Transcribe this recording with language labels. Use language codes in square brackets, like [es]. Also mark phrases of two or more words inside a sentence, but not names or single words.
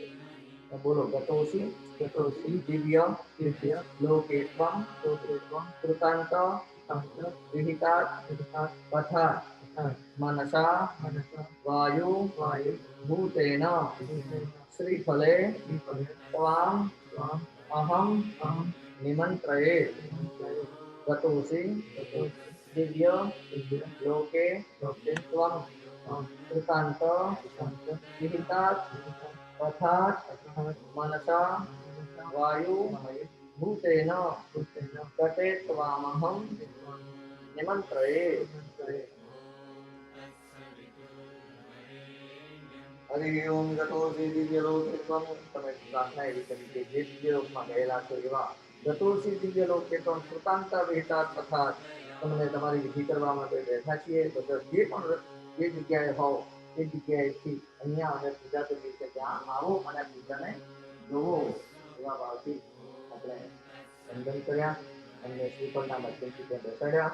[sa] બોલો ગતોસી દિવ્ય લોકેત્વમ કૃતાંત વિહિતા તથા મનસા વાયુ ભૂતેન શ્રીફલે ત્વામ અહમ નિમંત્રયે. गतोसि दिव्य लोके त्वं कृतान्त विहिता तथा मनसा वायु भूतेन गते त्वामहं निमंत्रये. हरि ओम गतोसि दिव्य लोके त्वं. [gu] તમે પ્રાર્થના એવી કરી કે જે દિવ્ય લોકમાં ગયેલા છો એવા [sa] ગતોસી દિવ્ય લોકે ત્વં કૃતાંત વિહિતા તથા [gu] તમને તમારી વિધિ કરવા માટે બેઠા છીએ તો જે પણ જે જગ્યાએ હોવ એ જગ્યાએથી અહીંયા અમે પૂજા કરીએ છીએ ત્યાં આવો અને પૂજાને જોવો એવા ભાવથી આપણે વંદન કર્યા, એમને શ્રીફળના માધ્યમથી ત્યાં બેસાડ્યા.